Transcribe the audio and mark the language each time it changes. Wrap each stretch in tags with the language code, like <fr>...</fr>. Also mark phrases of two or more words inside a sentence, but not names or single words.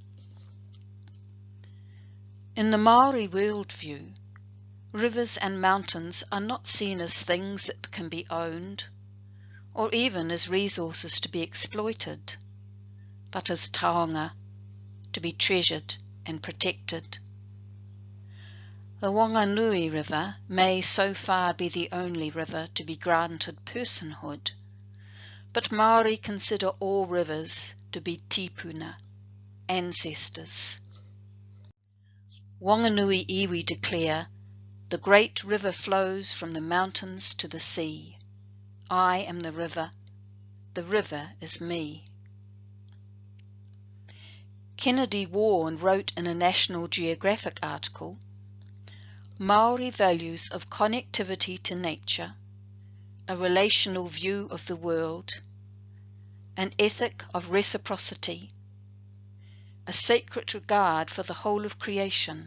<en>In the Maori worldview, rivers and mountains are not seen as things that can be owned, or even as resources to be exploited, but as taonga, to be treasured and protected. The Whanganui River may so far be the only river to be granted personhood, but Māori consider all rivers to be tipuna, ancestors. Whanganui iwi declare, "The great river flows from the mountains to the sea. I am the river is me." Kennedy Warren wrote in a National Geographic article, "Maori values of connectivity to nature, a relational view of the world, an ethic of reciprocity, a sacred regard for the whole of creation.</en>